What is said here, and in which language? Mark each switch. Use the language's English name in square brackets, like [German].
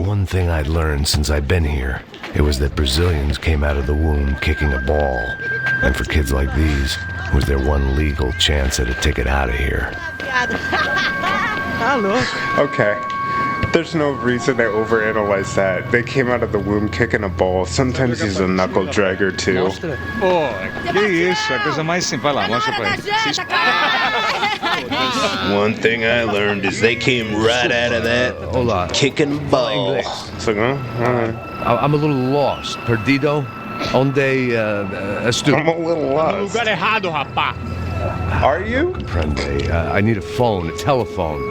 [English] one thing I'd learned since I'd been here. It was that Brazilians came out of the womb kicking a ball. And for kids like these, it was their one legal chance at a ticket out of here. Okay. There's no reason to overanalyze that. They came out of the womb kicking a ball. Sometimes he's a knuckle dragger too. [Portuguese] Pô, que isso? A coisa mais simples. Vai lá, mostra pra ele. [English] One thing I learned is they came right out of that [Spanish] Hola. [English] kicking ball. It's like, I'm a little lost. [Portuguese] Perdido? Onde estu? [English] I'm a little lost. [Portuguese] Lugar errado, rapá. [English] Are you? [Portuguese] Prende. [English] I need a phone, a telephone.